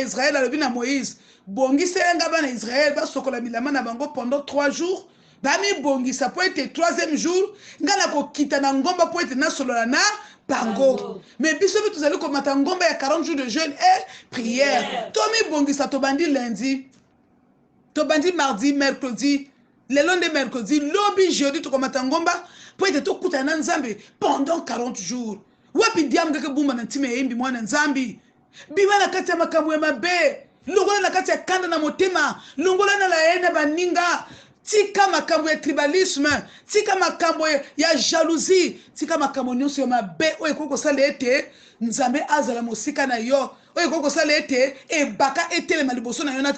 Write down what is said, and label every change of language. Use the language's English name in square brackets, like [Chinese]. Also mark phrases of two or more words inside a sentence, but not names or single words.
[Lingala] Israel alobi na Moïse bongisa nga bana Israel basokola milama na bango [French] pendant 3 jours [Lingala] bami bongisa po ete 3e jour nga na kokita na ngomba po ete nasolola na bango mais biso bi tuzali komata ngomba ya 40 [French] jours de jeûne et prière [Lingala] tomi bongisa tobandi lundi tobandi mardi mercredi [French] le lundi [Lingala] mercredi lobi jeudi tokomata ngomba po ete tokutana na nzambe [French] pendant 40 jours [Lingala] wapi diam [Kongo] ngeke bumba na ntime yimbi mwana nzambi biba [Lingala] na kati ya makambo ya mabe longola na kati ya kanda na motema longola na laena baninga tika makambo ya tribalisme tika makambo ya jalousie tika makambo nyonso ya mabe oyo ekokosala ete nzambe azala mosika na yo oyo ekokosala ete ebaka etelema liboso na yo na